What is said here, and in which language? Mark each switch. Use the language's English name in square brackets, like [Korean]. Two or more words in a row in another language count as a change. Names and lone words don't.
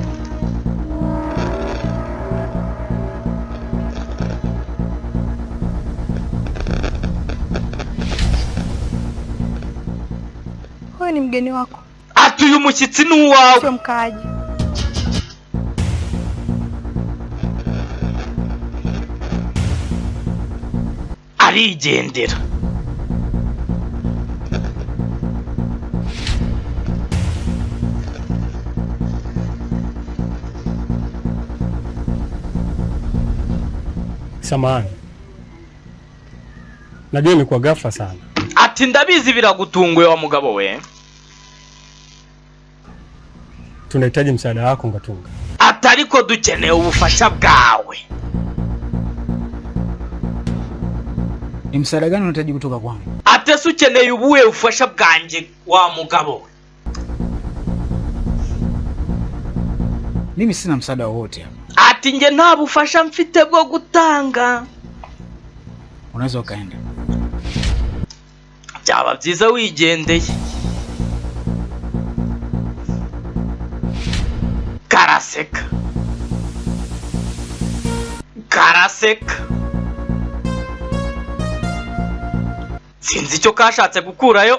[Swahili] Huyu ni mgeni wako? [Kinyarwanda] Ati uyu mushyitsi ni uwawe. [Swahili] Sio mkaaji. [Kinyarwanda] Arigendera. [Swahili] Samahani. Najua imekuwa ghafla sana. [Kinyarwanda] Ati ndabizi biragutunguye wa mugabo we. [Swahili] Tunahitaji msaada wako Ngatunga. [Kinyarwanda] Atariko dukeneye ubufasha bwawe. [Swahili] Ni msaada gani unahitaji kutoka kwangu? [Kinyarwanda] Atese ukeneye ubuye ubufasha bwanjye wa mugabo we. [Swahili] Mimi sina msaada wowote hapa. [Kinyarwanda] Ati nge nta bufasha mfite bwo gutanga. [Swahili] Unaweza ukaenda. [Kinyarwanda] Byaba byiza wigendeye. Karaseka. Sinzi icyo kashatse gukurayo.